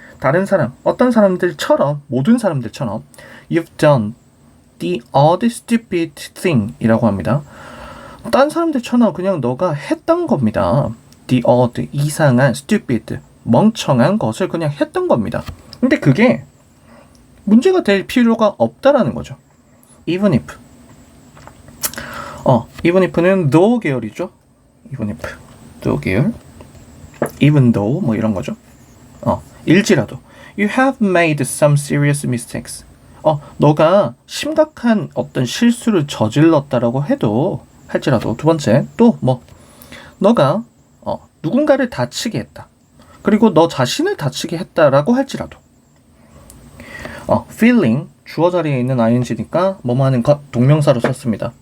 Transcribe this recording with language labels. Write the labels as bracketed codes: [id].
[ko] 다른 사람, 어떤 사람들처럼, 모든 사람들처럼 [en] You've done the odd stupid thing [ko] 이라고 합니다. 딴 사람들처럼 그냥 너가 했던 겁니다. The odd, 이상한, stupid, 멍청한 것을 그냥 했던 겁니다. 근데 그게 문제가 될 필요가 없다라는 거죠. [en] Even if. [ko] even if는 though 계열이죠. even if, though 계열. even though 뭐 이런 거죠. 일지라도. [en] You have made some serious mistakes. [ko] 너가 심각한 어떤 실수를 저질렀다라고 해도 할지라도 두 번째 또 뭐 너가 누군가를 다치게 했다. 그리고 너 자신을 다치게 했다라고 할지라도 feeling 주어 자리에 있는 ing니까 뭐뭐 하는 것 동명사로 썼습니다.